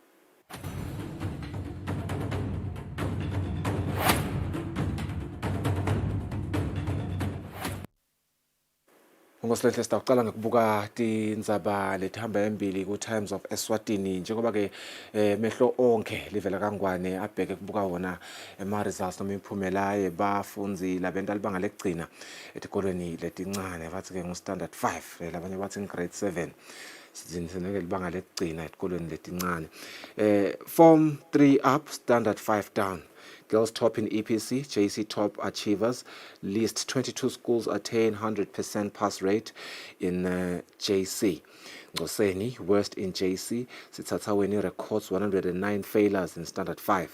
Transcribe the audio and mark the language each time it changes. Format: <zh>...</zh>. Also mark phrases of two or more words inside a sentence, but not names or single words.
<ss>Ngosilehle sitaqala ngikubuka tindzaba letihamba embili ku Times of Eswatini njengoba ke mehlo onke livela kangwane abheke kubuka wona ema results noma imphumela yebafundzi labenta libanga lekugcina etikolweni letincane bathi ke ngo standard 5 labanye bathi grade 7 sizinike libanga lekugcina etikolweni letincane</ss> <en>form 3 up standard 5 down. Girls top in EPC, JC top achievers. List 22 schools attain 100% pass rate in JC. Ngoseni, worst in JC. Sithathaweni records 109 failures in Standard 5.</en>